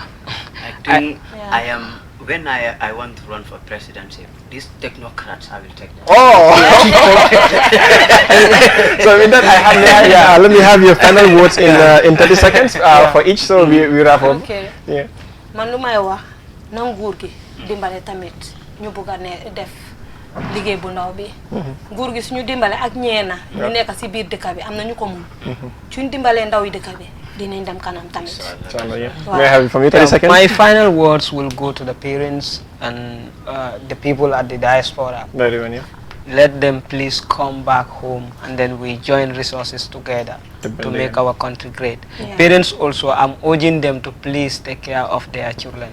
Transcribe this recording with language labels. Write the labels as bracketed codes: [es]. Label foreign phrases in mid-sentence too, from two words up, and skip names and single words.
[en] I think Yeah. I am, when I want to run for presidency, these technocrats, I will take them. Oh! So with that, let me have your final words in 30 seconds for each. So we wrap up. Ok. Yeah. [wo] man lu may wax na nguur gi dimbale tamit ñu bëgg a ne def liggéey bu ndaw bi. nguur gi suñu dimbale ak ñeena ñu nekk ci biir dëkk bi am na ñu ko mun. suñu dimbalee ndaw yi dëkk bi dinañ dem kanam tamit. [en] May I have it from you 30 seconds? My final words will go to the parents and the people at the diaspora. Very well, yeah. Let them please come back home, and then we join resources together to make our country great. Yeah. Parents also, I'm urging them to please take care of their children.